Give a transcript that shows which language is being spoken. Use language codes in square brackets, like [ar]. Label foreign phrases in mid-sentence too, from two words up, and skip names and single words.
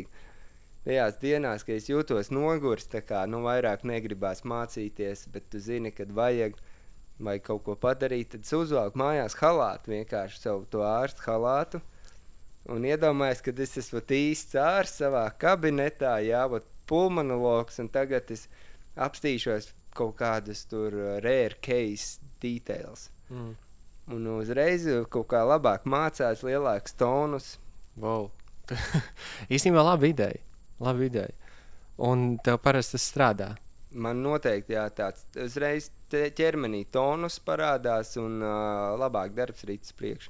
[lv] Tajās dienās, kad es jūtos nogurs, tā kā, vairāk negribās mācīties, bet tu zini, kad vajag kaut ko padarīt, tad es uzvelku mājās halātu, vienkārši savu to ārstu halātu, un iedomājos, kad es esmu īsts ārsts savā kabinetā, pulmonologs, un tagad es apstīšos kaut kādas tur [en] rare case details. [lv] Un uzreiz kaut kā labāk mācās, lielāks tonus. Wow. Īstenībā laba ideja. Un tev parasti tas strādā? Man noteikti tāds uzreiz ķermenī tonus parādās un labāk darbs rītas priekš.